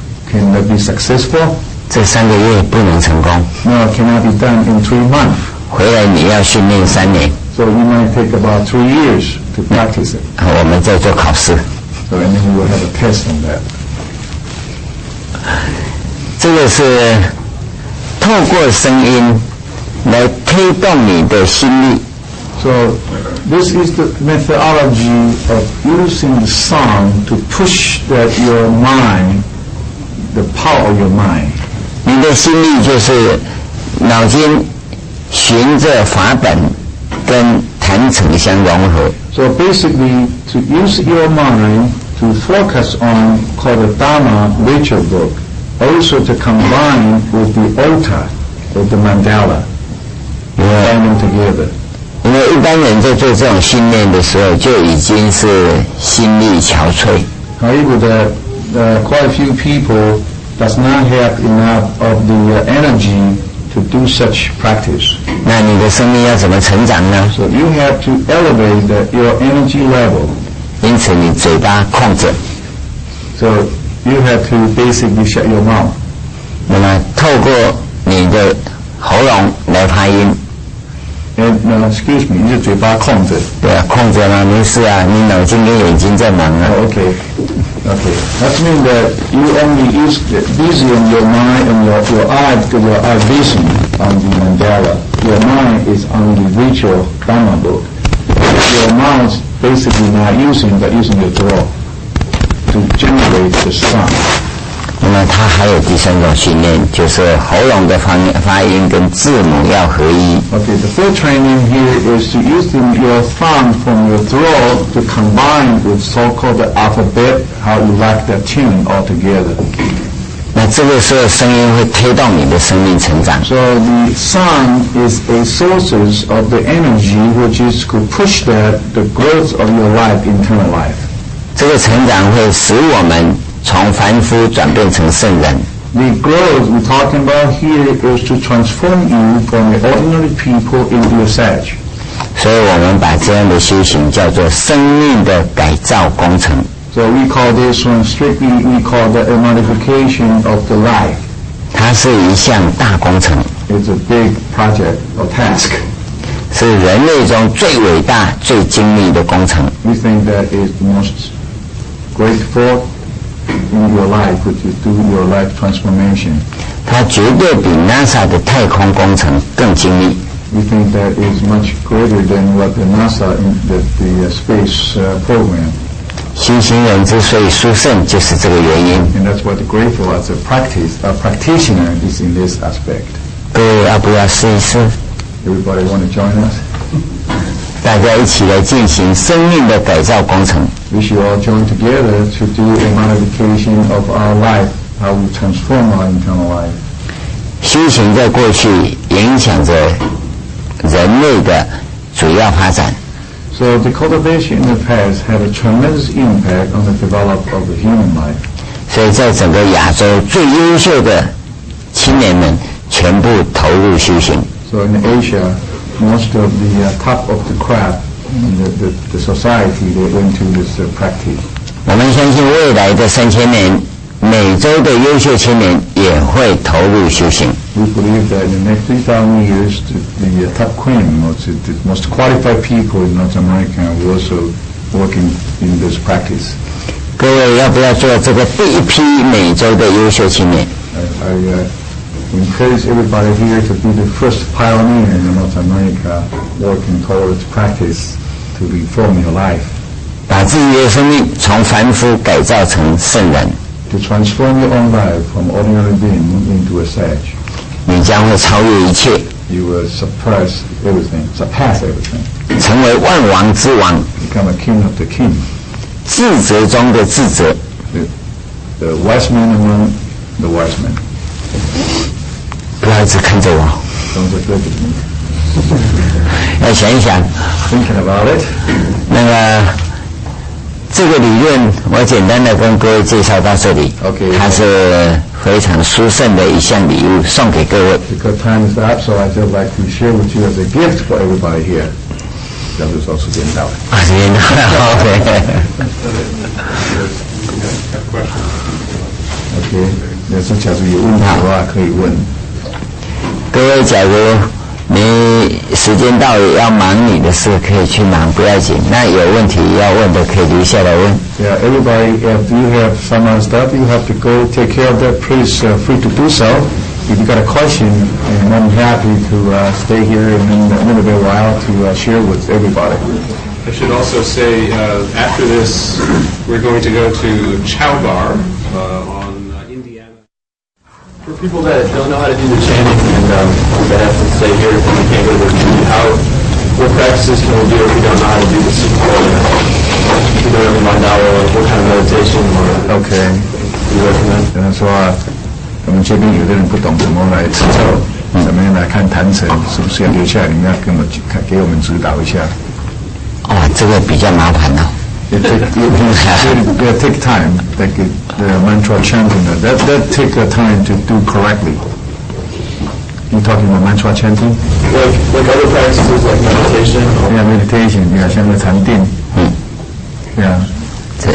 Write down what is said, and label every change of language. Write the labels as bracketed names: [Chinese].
[English] Can that be successful? [Chinese] 这3个月不能成功。 [English] No, it cannot be done in 3 months. [Chinese] 回来你要训练3年。 [English] So you might take about 3 years to practice it. [Chinese] 我们再做考试。 [English] So and then we will have a test on that. [Chinese] 这个是透过声音来推动你的心力。 [English] So this is the methodology of using the sound to push your mind, the power of your mind. [Chinese] 你的心力就是脑筋循着法本跟坛城相融合。 [English] So basically, to use your mind to focus on called the Dharma ritual book, also to combine with the altar of the mandala, bind them together. [Chinese] 因为一般人在做这种训练的时候，就已经是心力憔悴。 [English] However, quite a few people does not have enough of the energy to do such practice. [Chinese] 那你的生命要怎么成长呢？ [English] So you have to elevate your energy level. [Chinese] 因此你嘴巴控制。 [English] So you have to basically shut your mouth. [Chinese] 那么透过你的喉咙来发音。 [English] And excuse me, [Chinese] 你的嘴巴控制。对啊，控制吗？没事啊，你脑筋跟眼睛在忙啊。 [English] Oh, okay. That means that you only busy on your mind and your eye vision on the mandala. Your mind is on the ritual Dharma book. Your mind is basically not using your throat to generate the sound. [Chinese] 那么它还有第3种训练，就是喉咙的发音跟字母要合一。 [English] Okay, the third training here is to use your sound from your throat to combine with so-called the alphabet, how you like that tune all together. [Chinese] 那这个时候声音会推动你的生命成长。 [English] So the sound is a source of the energy which is to push the growth of your life, internal life. [Chinese] 这个成长会使我们从凡夫转变成圣人。 [English] The growth we're talking about here is to transform you from the ordinary people into a sage. [Chinese] 所以我们把这样的修行叫做生命的改造工程。 [English] So we call this one strictly, we call that a modification of the life. [Chinese] 它是一项大工程。 [English] It's a big project or task. [Chinese] 是人类中最伟大、最精密的工程。 [English] We think that is the most grateful in your life, which is do your life transformation. [Chinese] 它绝对比 NASA 的太空工程更精密。 [English] We think that is much greater than what the NASA the space program. [Chinese] 修行人之所以殊胜，就是这个原因。 [English] And that's what the grateful as a practitioner is in this aspect. [Chinese] 各位要不要试一试？ [English] Everybody want to join us? [Chinese] 大家一起来进行生命的改造工程。 [English] We should all join together to do a modification of our life, how we transform our internal life. [Chinese] 修行在过去影响着人类的主要发展。 [English] So the cultivation in the past had a tremendous impact on the development of the human life. [Chinese] 所以在整个亚洲最优秀的青年们全部投入修行。 [English] So in Asia, most of the top of the craft in the society, they went to this practice. [Chinese] 我们相信未来的3000年，美洲的优秀青年也会投入修行。 [English] We believe that in the next 3,000 years, the top cream, the most qualified people in North America will also work in this practice. [Chinese] 各位要不要做这个第一批美洲的优秀青年？ [English] I encourage everybody here to be the first pioneer in North America working towards practice to reform your life. [Chinese] 把自己的生命从凡夫改造成圣人。 [English] To transform your own life from ordinary being into a sage. [Chinese] 你将会超越一切。 [English] You will surpass everything. [Chinese] 成为万王之王。 [English] Become a king of the king. [Chinese] 智者中的智者。 [English] The wise man among the wise men. [Chinese] 不要一直看着我。 [English] Don't just look at me. [Chinese] 要想一想。 [English] Thinking about it. [Chinese] 那个这个理论，我简单的跟各位介绍到这里。 [English] Okay. [Chinese] 它是非常殊胜的一项礼物，送给各位。 [English] Because time is up, so I just like to share with you as a gift for everybody here. [Chinese] 这样就是时间到了。时间到了 ，OK。 OK， 要是假如有问题的话，可以问。各位，假如你时间到了要忙你的事，可以去忙，不要紧。那有问题要问的，可以留下来问。 [English] Yeah, everybody, if you have some stuff, you have to go take care of that. Please, free to do so. If you got a question, I'm happy to stay here in a little bit while to share with everybody. I should also say, after this, we're going to go to Chow Bar on Indiana. For people that don't know how to do the chanting and that have to stay here and we can't go to the retreat, what practices can we do if we don't know how to do this? If we don't have a mandala, what kind of meditation or Okay. do you recommend? [Chinese] 说我们这边有的人不懂怎么来持咒，怎么样来看坛城，是不是要留下来？你们要给我们指导一下。这个比较麻烦了。 [English] It take time, like the mantra chanting. That take time to do correctly. You talking about mantra chanting? Like other practices like meditation? Yeah, meditation. Yeah, [Chinese] 像个禅定。 [English] Yeah.